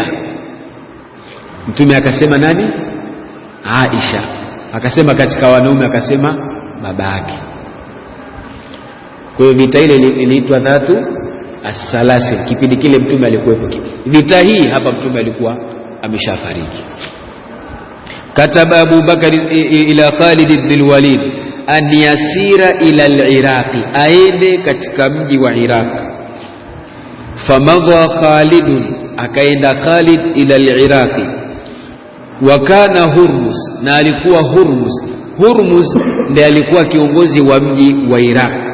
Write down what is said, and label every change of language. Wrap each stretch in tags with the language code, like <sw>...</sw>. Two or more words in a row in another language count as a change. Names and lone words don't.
<sw>Mtume akasema nani? Aisha. Akasema katika wanaume, akasema baba yake. Kwa hiyo vita ile iliitwa dhatu as-salasil. Kipindi kile Mtume alikuwepo. Vita hii hapa Mtume alikuwa ameshafariki.</sw> <ar>كتب أبو بكر إلى خالد بن الوليد أن يسير إلى العراق,</ar> <sw>aende katika mji wa Iraq.</sw> <ar>فمضى خالد, akaenda Khalid إلى العراق.</ar> <sw>Wa kana Hurmuz, na alikuwa Hurmuz ndiye alikuwa kiongozi wa mji wa Iraq.</sw>